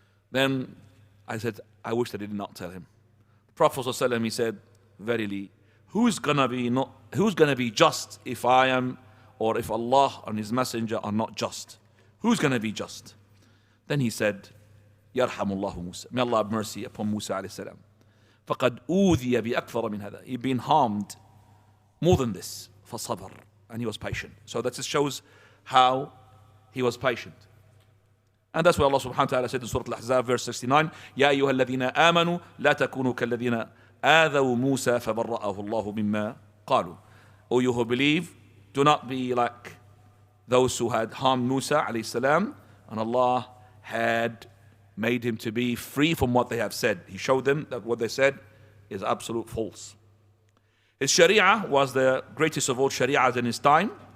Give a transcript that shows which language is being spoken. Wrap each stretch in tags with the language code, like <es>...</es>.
<en>Then I said, I wish I did not tell him. The Prophet ﷺ, he said, verily, who's gonna be just if I am, or if Allah and His Messenger are not just? Who's gonna be just? Then he said, Yarhamullahu Musa. May Allah have mercy upon Musa alayhi salam.</en> <ar>فَقَدْ أُوذِيَ بِأَكْثَرَ مِنْ هَذَا.</ar> <en>He'd been harmed more than this.</en> <ar>فَصَبَرْ.</ar> <en>And he was patient. So that just shows how he was patient. And that's why Allah subhanahu wa ta'ala said in Surah Al-Ahzab verse 69,</en> <ar>يَا أَيُّهَا الَّذِينَ آمَنُوا لَا تَكُونُوا كَالَّذِينَ آذَوْا مُوسَى فَبَرَّأَهُ اللَّهُ مِمَّا قَالُوا.</ar> <en>O you who believe, do not be like those who had harmed Musa alayhi salam, and Allah had made him to be free from what they have said. He showed them that what they said is absolute false. His Sharia was the greatest of all Shari'ahs in his time.</en>